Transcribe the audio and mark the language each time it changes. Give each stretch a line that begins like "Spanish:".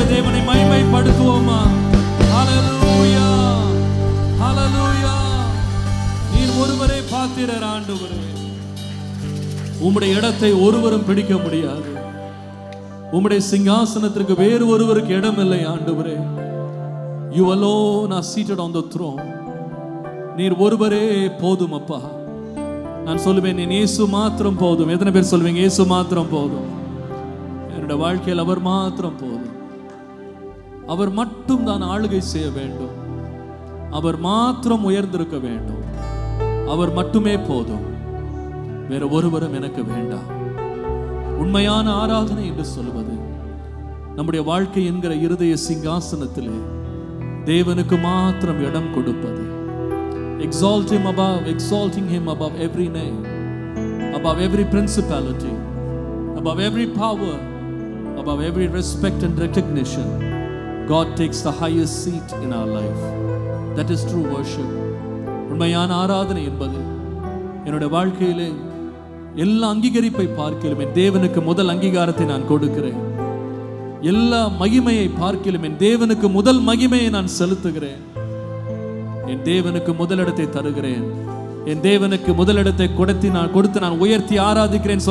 Tamil: உம்மை மகிமைப்படுத்துவோமா? ஹல்லேலூயா, ஹல்லேலூயா. நீர் ஒருவரே பாத்திரர் ஆண்டவரே. உம்முடைய இடத்தை ஒருவரும் பிடிக்க முடியாது. உம்முடைய சிங்காசனத்திற்கு வேறு ஒருவருக்கு இடம் இல்லை ஆண்டவரே.
English: You alone are seated on the throne.
Tamil: நீர் ஒருவரே போதும் அப்பா. நான் சொல்லுவேன், நீ இயேசு மாத்திரம் போதும். எத்தனை பேர் சொல்லுவீங்க இயேசு மாத்திரம் போதும்? என்னோட வாழ்க்கையில் அவர் மாத்திரம் போதும். அவர் மட்டும் தான் ஆளுகை செய்ய வேண்டும். அவர் மாத்திரம் உயர்ந்திருக்க வேண்டும். அவர் மட்டுமே போதும். வேற ஒருவரும் எனக்கு வேண்டாம். உண்மையான ஆராதனை என்று சொல்வது நம்முடைய வாழ்க்கை என்கிற இருதய சிங்காசனத்திலே தேவனுக்கு மாத்திரம் இடம் கொடுப்பது.
English: Exalting him above every name, above every principality, above every power, above every respect and recognition. God takes the highest seat in our life. That is true worship.
Tamil: உண்மையான ஆராதனை என்பது என்னுடைய வாழ்க்கையிலே எல்லா அங்கீகரிப்பை பார்க்கிலும் என் தேவனுக்கு முதல் அங்கீகாரத்தை நான் கொடுக்கிறேன். எல்லா மகிமையை பார்க்கிலும் என் தேவனுக்கு முதல் மகிமையை நான் செலுத்துகிறேன். என் தேவனுக்கு முதலிடத்தை தருகிறேன். என் தேவனுக்கு முதலிடத்தை கொடுத்து நான் உயர்த்தி ஆராதிக்கிறேன்.